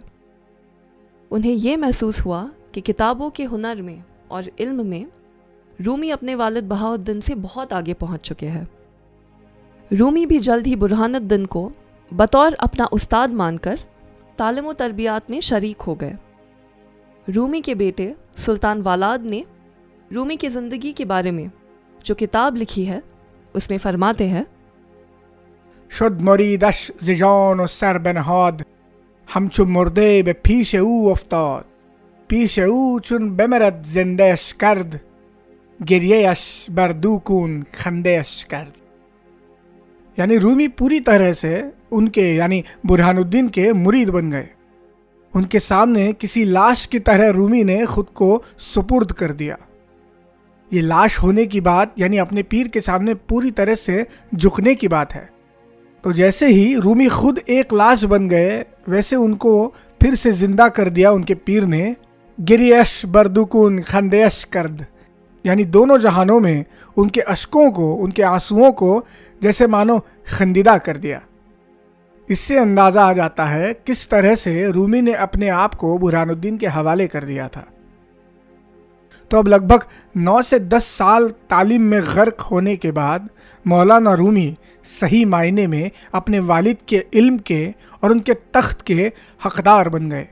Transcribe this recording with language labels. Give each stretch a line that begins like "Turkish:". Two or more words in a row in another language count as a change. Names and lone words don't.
Urdu: انہیں یہ محسوس ہوا کہ کتابوں کے ہنر میں اور علم میں رومی اپنے والد بہاؤالدین سے بہت آگے پہنچ چکے ہیں. رومی بھی جلد ہی برہان الدین کو بطور اپنا استاد مان کر تعلیم و تربیت میں شریک ہو گئے. رومی کے بیٹے سلطان ولد نے رومی کی زندگی کے بارے میں جو کتاب لکھی ہے اس میں فرماتے ہیں،
Persian: شد مریدش ز جان و سر بنهاد، همچو مرده به پیش او افتاد. پیش او چون بمرد زندهش کرد، گریهش بر دو کون خندهش کرد.
Urdu: یعنی رومی پوری طرح سے ان کے یعنی برہان الدین کے مرید بن گئے. ان کے سامنے کسی لاش کی طرح رومی نے خود کو سپرد کر دیا. یہ لاش ہونے کی بات یعنی اپنے پیر کے سامنے پوری طرح سے جھکنے کی بات ہے. تو جیسے ہی رومی خود ایک لاش بن گئے ویسے ان کو پھر سے زندہ کر دیا ان کے پیر نے.
Persian: گریش بردکن خندیش کرد،
Urdu: یعنی دونوں جہانوں میں ان کے اشکوں کو، ان کے آنسوؤں کو جیسے مانو خندیدہ کر دیا. اس سے اندازہ آ جاتا ہے کس طرح سے رومی نے اپنے آپ کو برہان الدین کے حوالے کر دیا تھا. تو اب لگ بھگ 9 سے 10 سال تعلیم میں غرق ہونے کے بعد مولانا رومی صحیح معنی میں اپنے والد کے علم کے اور ان کے تخت کے حقدار بن گئے.